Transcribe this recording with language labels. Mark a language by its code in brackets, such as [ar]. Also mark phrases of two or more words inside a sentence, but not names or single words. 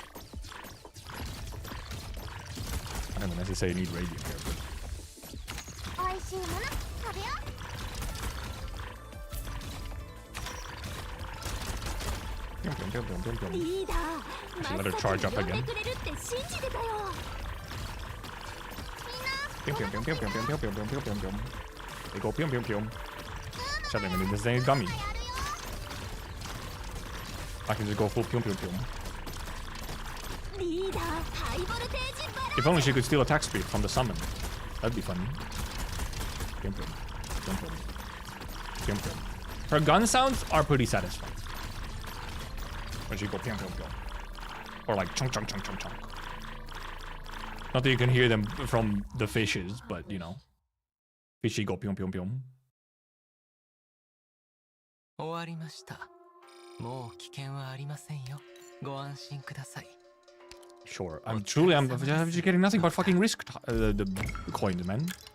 [en] I don't necessarily need radiant here, but... Actually, let her charge up again. They go pium pium pium. Shut up, this thing is dummy. I can just go full pium pium pium. If only she could steal attack speed from the summon. That'd be funny. Pium pium. Pium pium. Pium pium. Her gun sounds are pretty satisfying. When she go pium pium pium. Or like chunk chunk chunk chunk chunk. Not that you can hear them from the fishes, but you know. Fishy go pium pium pium. Sure, I'm just getting nothing but fucking risk the coins, man.